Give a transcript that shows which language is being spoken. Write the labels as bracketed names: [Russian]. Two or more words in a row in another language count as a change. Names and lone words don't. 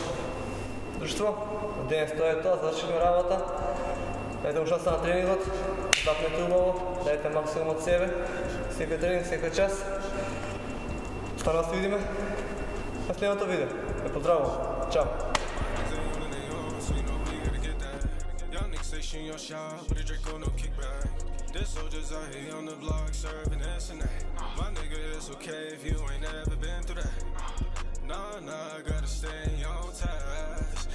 [Macedonian] Друштво, денес тоа е тоа, завршивме работа. Дајте му шанса на тренингот, запнете убаво, дајте максимум од себе. Секој тренинг, секој час. Станува се видиме на следното видео. Ве поздравувам. Чао. [English] Station your shot with a Draco, no kickback. This soldiers out here on the block serving this and that. My nigga, it's okay if you ain't never been through that. Nah, I gotta stay on task.